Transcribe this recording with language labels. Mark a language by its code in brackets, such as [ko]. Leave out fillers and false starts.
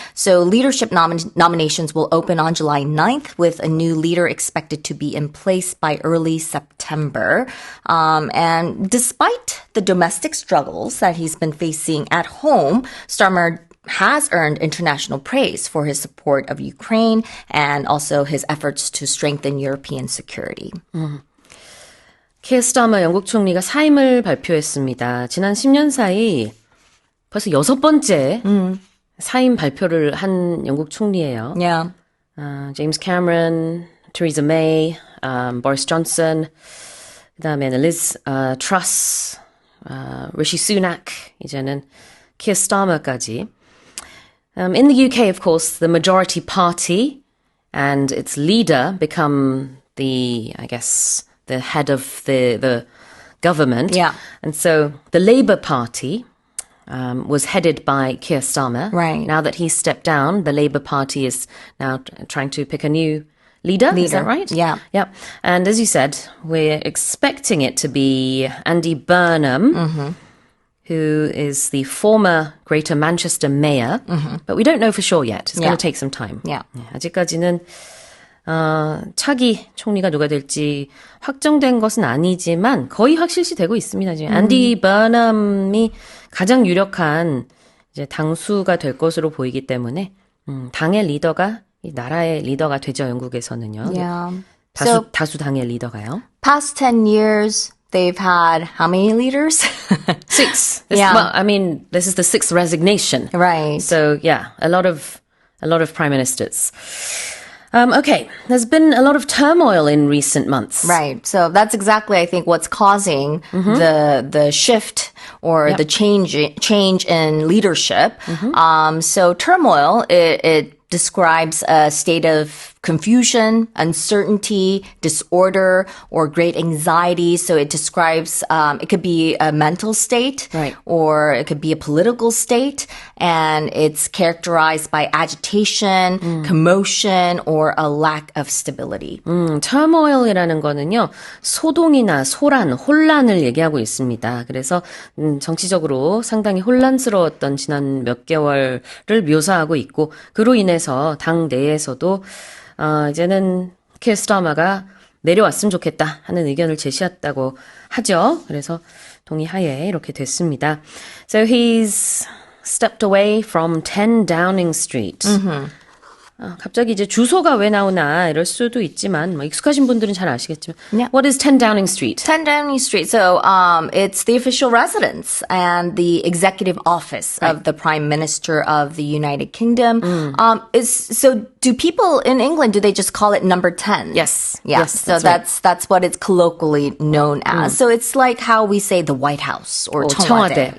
[en] So leadership nominations will open on July 9th, with a new leader expected to be in place by early September. And despite the domestic struggles that he's been facing at home, Starmer has earned international praise for his support of Ukraine and also his efforts to strengthen European security. [ko] 키어 스타머 영국 총리가 사임을 발표했습니다. 지난 10년 사이 벌써 6번째 사임 발표를 한 영국 총리예요. Yeah. 제임스 캐머런, 테레사 메이, 보리스 존슨, 그다음에는 리즈 트러스, 리시 수낙, 이제는 키어 스타머까지. [en] In the UK, of course, the majority party and its leader become the head of the government. Yeah. And so the Labour Party was headed by Keir Starmer. Right. Now that he's stepped down, the Labour Party is now trying to pick a new leader. Is that right? Yeah. Yeah. And as you said, we're expecting it to be Andy Burnham, who is the former Greater Manchester mayor. But we don't know for sure yet. It's going to take some time. Yeah. [ko] 아직까지는 차기 총리가 누가 될지 확정된 것은 아니지만 거의 확실시되고 있습니다. 지금 앤디 버넘이 가장 유력한 이제 당수가 될 것으로 보이기 때문에 당의 리더가 이 나라의 리더가 되죠. 영국에서는요. Yeah. 다수 당의 리더가요. [en] Past 10 years, they've had how many leaders? 6. Yeah. Well, I mean, this is the 6th resignation. Right. So yeah, a lot of prime ministers. Okay, there's been a lot of turmoil in recent months. Right. So that's exactly, I think, what's causing the shift or the change in leadership. So turmoil, it describes a state of confusion, uncertainty, disorder, or great anxiety. So it describes, it could be a mental state, Right. or it could be a political state, and it's characterized by agitation, commotion, or a lack of stability. [ko] turmoil이라는 거는요, 소동이나 소란, 혼란을 얘기하고 있습니다. 그래서 정치적으로 상당히 혼란스러웠던 지난 몇 개월을 묘사하고 있고, 그로 인해서 당 내에서도 이제는 키어 스타머가 내려왔으면 좋겠다 하는 의견을 제시했다고 하죠. 그래서 동의하에 이렇게 됐습니다. [en] So he's stepped away from 10 Downing Street. [ko] 갑자기 이제 주소가 왜 나오나 이럴 수도 있지만 뭐 익숙하신 분들은 잘 아시겠지만 [en] Yeah. What is 10 Downing Street? 10 Downing Street. So it's the official residence and the executive office of the Prime Minister of the United Kingdom. So do people in England, do they just call it number 10? Yes. Yeah. Yes, So that's right. that's what it's colloquially known as. So it's like how we say the White House or 청와대.